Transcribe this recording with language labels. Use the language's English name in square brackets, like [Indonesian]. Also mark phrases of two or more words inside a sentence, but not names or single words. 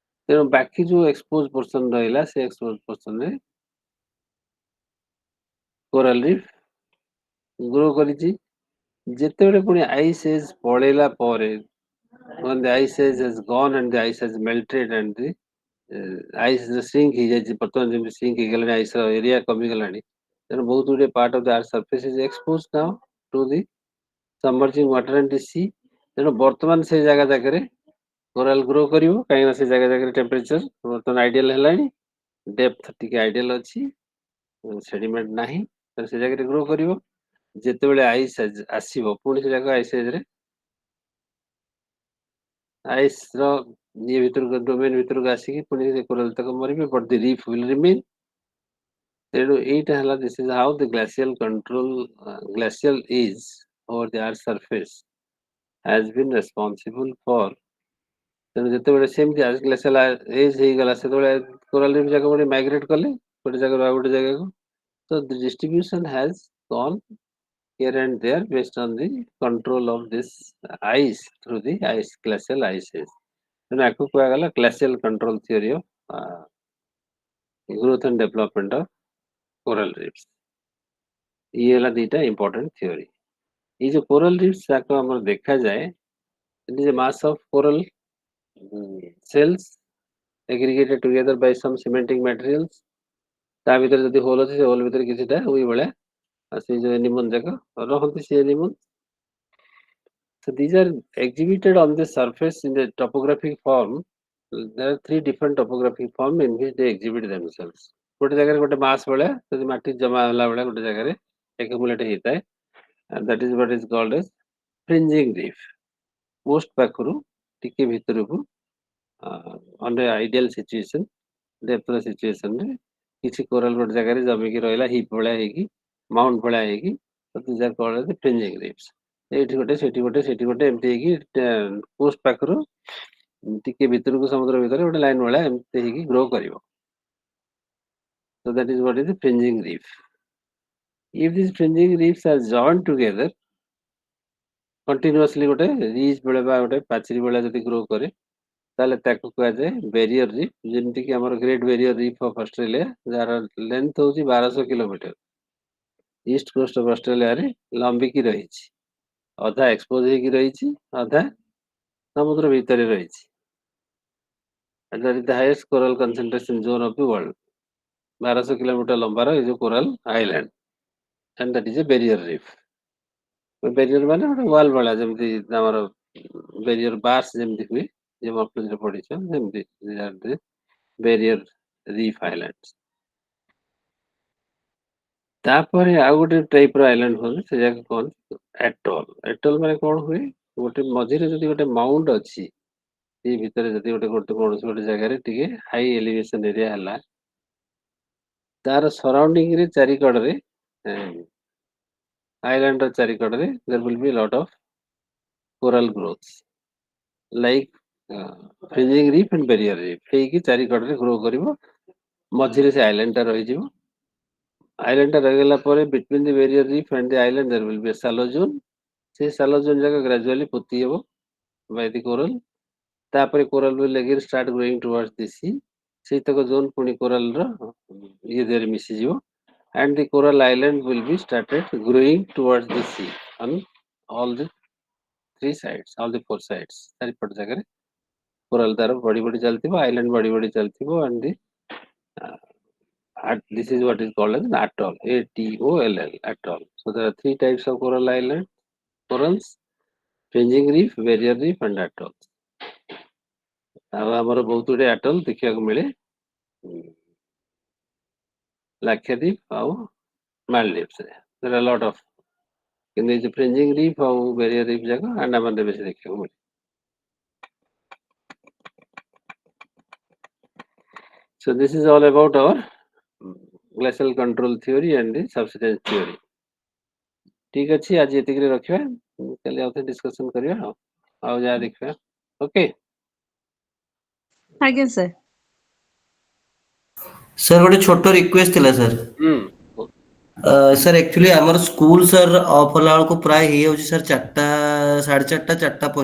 [Odia] ତେଣୁ ବାକି ଯୋଉ [English] expose portion [Odia] ରହିଲା ସେ [English] expose portionରେ coral reef grow [Odia] କରିଛି। ଯେତେବେଳେ ପୁଣି [English] ice age [Odia] ପଳେଇଲା ପରେ [English] when the ice age has gone and the ice has melted and the ice shrink [Odia] ହେଇଯାଇଛି, ବର୍ତ୍ତମାନ ଯେମିତି shrink ହେଇଗଲାଣି, ଆଇସ୍ ର ଏରିଆ କମିଗଲାଣି, ତେଣୁ ବହୁତ ଗୁଡ଼ିଏ [English] part of the earth surface is expose now to the submerging water and the sea. [Odia] ତେଣୁ ବର୍ତ୍ତମାନ ସେ ଜାଗା ଜାଗାରେ [English] coral grow [Odia] କରିବ, କାହିଁକିନା ସେ ଜାଗା ଜାଗାରେ ଟେମ୍ପରେଚର ବର୍ତ୍ତମାନ ଆଇଡିଆଲ ହେଲାଣି, ଡେପ୍ଥ ଟିକେ ଆଇଡିଆଲ ଅଛି, ସେଡିମେଣ୍ଟ ନାହିଁ, ତେଣୁ ସେ ଜାଗାରେ ଗ୍ରୋ କରିବ। ଯେତେବେଳେ ଆଇସ୍ ଆସିବ ପୁଣି ସେ ଜାଗା [English] ice ageରେ [Odia] ଆଇସ୍ ର ଇଏ ଭିତରକୁ ଡୋମେନ୍ ଭିତରକୁ ଆସିକି ପୁଣି ସେ କୋରାଲ ତକ ମରିବେ, [English] but the reef will remain. [Odia] ତେଣୁ ଏଇଟା ହେଲା [English] this is how the glacial control glacial is over the earth surface has been responsible for। [Odia] ତେଣୁ ଯେତେବେଳେ ସେମିତି [English] glacial age [Odia] ହେଇଗଲା ସେତେବେଳେ [English] coral reef [Odia] ଜାଗା ଗୋଟେ ମାଇଗ୍ରେଟ୍ କଲେ ଗୋଟେ ଜାଗାରୁ ଆଉ ଗୋଟେ ଜାଗାକୁ। [English] So the distribution has gone here and there based on the control of this ice through the ice glacial ices। [Odia] ତେଣୁ ଆକୁ କୁହାଗଲା [English] glacial control theory of growth and development of coral reefs। [Odia] ଇଏ ହେଲା ଦିଟା [English] important theory। [Odia] ଏଇ ଯୋଉ [English] coral reefs [Odia] ଯାକ ଆମର ଦେଖାଯାଏ, [English] it is a mass of coral cells aggregated together by some cementing materials। [Odia] ତା ଭିତରେ ଯଦି ହୋଲ ଅଛି ସେ ହୋଲ ଭିତରେ କିଛିଟା ଉଇ ଭଳିଆ ସେ ଯୋଉ ଏନିମଲ୍ ଯାକ ରହନ୍ତି, ସେ ଏନିମଲ୍। [English] So these are exhibited on the surface in the topographic form। There are three different topographic form in which they exhibit themselves। [Odia] ଗୋଟେ ଜାଗାରେ ଗୋଟେ ମାସ୍ ଭଳିଆ ଯଦି ମାଟି ଜମା ହେଲା ଭଳିଆ ଗୋଟେ ଜାଗାରେ accumulate ହେଇଥାଏ, [English] and that is what is called as fringing reef। [Odia] କୋଷ୍ଟ ପାଖରୁ ଟିକେ ଭିତରକୁ [English] under ideal situation depthର situationରେ [Odia] କିଛି କୋରାଲ ଗୋଟେ ଜାଗାରେ ଜମିକି ରହିଲା ହିପ୍ ଭଳିଆ ହେଇକି, ମାଉଣ୍ଟ ଭଳିଆ ହେଇକି, [English] these are called as the fringing reefs। [Odia] ଏଇଠି ଗୋଟେ ସେଠି ଗୋଟେ ସେଠି ଗୋଟେ ଏମିତି ହେଇକି କୋଷ୍ଟ ପାଖରୁ ଟିକେ ଭିତରକୁ ସମୁଦ୍ର ଭିତରେ ଗୋଟେ ଲାଇନ ଭଳିଆ ଏମିତି ହେଇକି ଗ୍ରୋ କରିବ। [English] So that is what is the fringing reef। If these fringing reefs are joined together continuously [Odia] ଗୋଟେ ରିଜ୍ ଭଳିଆ ବା ଗୋଟେ ପାଚେରୀ ଭଳିଆ ଯଦି ଗ୍ରୋ କରେ ତାହେଲେ ତାକୁ କୁହାଯାଏ [English] barrier reef. [Odia] ଯେମିତିକି ଆମର ଗ୍ରେଟ୍ ବ୍ୟାରିୟର ରିଫ୍ ଅଫ୍ ଅଷ୍ଟ୍ରେଲିଆ, ଯାହାର ଲେନ୍ଥ ହେଉଛି 1200 କିଲୋମିଟର, [English] east coast of Australiaରେ [Odia] ଲମ୍ବିକି ରହିଛି, ଅଧା ଏକ୍ସପୋଜ ହେଇକି ରହିଛି, ଅଧା ସମୁଦ୍ର ଭିତରେ ରହିଛି। [English] And that is the highest coral concentration zone of the world। [Odia] 1200 କିଲୋମିଟର ଲମ୍ବାର ଏ ଯୋଉ [English] coral island, and that is a barrier reef। [Odia] ବ୍ୟାରିୟର ମାନେ ଗୋଟେ ୱାଲ୍ ଭଳିଆ, ଯେମିତି ଆମର [English] barrier bars [Odia] ଯେମିତି ହୁଏ, ଯେ ମଫଲରେ ପଡ଼ିଛ ସେମିତି [English] barrier reef island. [Odia] ତାପରେ ଆଉ ଗୋଟେ ଟାଇପର ଆଇଲ୍ୟାଣ୍ଡ ହୁଅନ୍ତି, ସେ ଯାକ କହନ୍ତି ଆଟୋଲ। ଆଟୋଲ ମାନେ କଣ ହୁଏ, ଗୋଟେ ମଝିରେ ଯଦି ଗୋଟେ ମାଉଣ୍ଟ ଅଛି, ସେ ଭିତରେ ଯଦି ଗୋଟେ କୌଣସି ଗୋଟେ ଜାଗାରେ ଟିକେ [English] high elevation area [Odia] ହେଲା, ତାର ସରାଉଣ୍ଡିଂରେ ଚାରିକଡ଼ରେ ଆଇଲ୍ୟାଣ୍ଡର ଚାରିକଡ଼ରେ [English] there will be a lot of coral growths like fringing reef and barrier reef [Odia] ହେଇକି ଚାରିକଡ଼ରେ ଗ୍ରୋ କରିବ, ମଝିରେ ସେ ଆଇଲ୍ୟାଣ୍ଡଟା ରହିଯିବ। ଆଇଲ୍ୟାଣ୍ଡଟା ରହିଗଲା ପରେ [English] between the barrier reef and the island there will be a shallow zone। ସେ shallow zone ଯାକ gradually [Odia] ପୋତି ହେବ [English] by the coral। ତାପରେ coral will again start growing towards the sea। [Odia] ସେଇତକ ଜୋନ୍ ପୁଣି କୋରାଲର ଇଏ ଦେହରେ ମିଶିଯିବ, [English] and the coral island will be started growing towards the sea on all the three sides, all the four sides। [Odia] ଚାରିପଟ ଜାଗାରେ କୋରାଲ ତାର ବଢି ବଢି ଚାଲିଥିବ, ଆଇଲ୍ୟାଣ୍ଡ ବଢି ବଢି ଚାଲିଥିବ, [English] and the this is what is called as an atoll, ATOLL, atoll। So there are three types of coral island corals: fringing reef, barrier reef and atoll। [Odia] ଆଉ ଆମର ବହୁତ ଗୁଡ଼ିଏ ଆଟଲ ଦେଖିବାକୁ ମିଳେ ଲାକ୍ଷାଦ୍ୱୀପ ଆଉ ମାଲଦୀପ୍ସରେ। [English] there are a lot of, [Odia] କିନ୍ତୁ ଏଇ ଯୋଉ [English] fringing reef [Odia] ଆଉ [English] barrier reef [Odia] ଯାକ ଆଣ୍ଡାମାନରେ ବେଶୀ ଦେଖିବାକୁ ମିଳେ। [English] So this is all about our glacial control theory and the subsidence theory। [Odia] ଠିକ ଅଛି, ଆଜି ଏତିକିରେ ରଖିବା, କାଲି ଆଉ ଥରେ ଡିସ୍କସନ କରିବା ଆଉ ଯାହା ଦେଖିବା। ଓକେ ଆଜ୍ଞା ସାର୍। ସାର୍ ଗୋଟେ ଛୋଟ ରିକ୍ୱେଷ୍ଟ ଥିଲା ସାର୍। ସାର୍ ଆକ୍ଚୁଆଲି ଆମର ସ୍କୁଲ ସାର୍ ଅଫ୍ ହେଲା ବେଳକୁ ପ୍ରାୟ ହେଇଯାଉଛି ସାର୍ 4ଟା, 4:30, 4:45 ସାର୍।